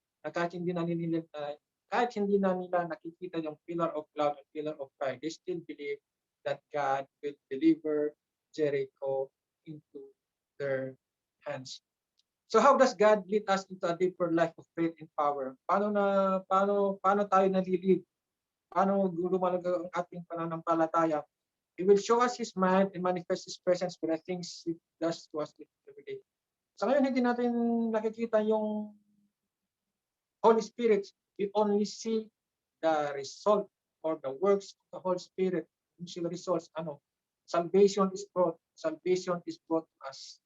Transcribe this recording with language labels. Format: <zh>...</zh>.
<tl>Na kahit hindi na nila nakikita yung</tl> <en>pillar of cloud and pillar of fire, they still believe that God will deliver Jericho into their hands. So how does God lead us into a deeper life of faith and power?</en> <tl>Paano tayo nalilid? Paano lumalago ang ating pananampalataya?</tl> <en>He will show us His mind and manifest His presence with the things He does to us every day.</en> <tl>Sa ngayon, hindi natin nakikita yung Holy Spirit.</tl> <en>We only see the result or the works of the Holy Spirit. Yung results, salvation is brought to us.</en>